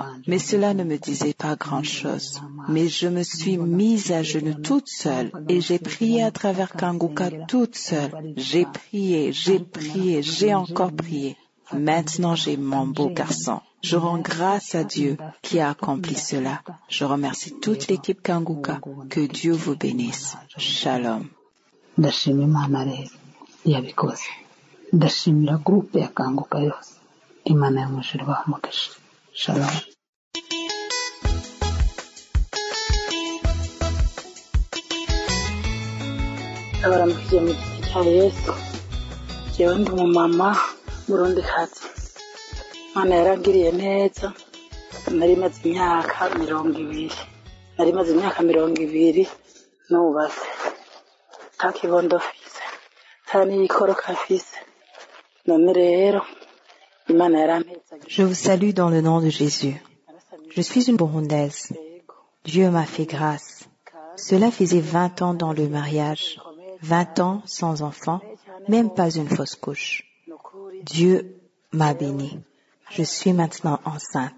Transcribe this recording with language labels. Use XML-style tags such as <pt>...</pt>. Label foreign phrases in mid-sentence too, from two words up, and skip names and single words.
<fr>Mais cela ne me disait pas grand-chose. Mais je me suis mise à genoux toute seule et j'ai prié à travers Kanguka toute seule. J'ai prié, j'ai encore prié. Maintenant j'ai mon beau garçon. Je rends grâce à Dieu qui a accompli cela. Je remercie toute l'équipe Kanguka. Que Dieu vous bénisse. Shalom.</fr> <rn>Ndashima Imana rero yabikoze. Ndashimira groupe ya Kanguka yose. Imana yo mu ijuru ibahe. Shalom. abaramukije mu giti cya Yesu. Jewe ndi umumama murundikazi. Imana yarangiriye neza. Nari maze imyaka 20. Nari maze imyaka 20 nubatse. Takibondo fise. Tani ikoroka fise. None rero Imana yarampeza.</rn> <fr>Je vous salue dans le nom de Jésus. Je suis une Burundaise. Dieu m'a fait grâce. Cela faisait 20 ans dans le mariage, 20 ans sans enfant, même pas une fausse couche. Dieu m'a bénie. Je suis maintenant enceinte.</fr>